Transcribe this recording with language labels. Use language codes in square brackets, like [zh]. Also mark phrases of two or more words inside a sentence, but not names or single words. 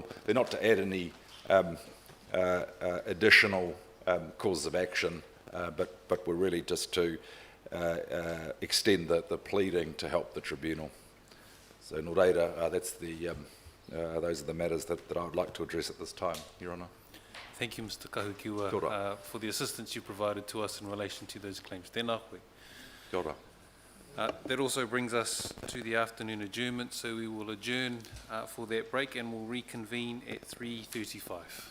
[en] They're not to add any additional causes of action, but we're really just to extend the pleading to help the Tribunal. So, [mi] no reira, [en] those are the matters that I would like to address at this time, Your Honour. Thank you, Mr. Kahukiwa, for the assistance you provided to us in relation to those claims. [mi] Tēnā koe. Kia ora. [en] That also brings us to the afternoon adjournment, so we will adjourn for that break and we'll reconvene at 3:35.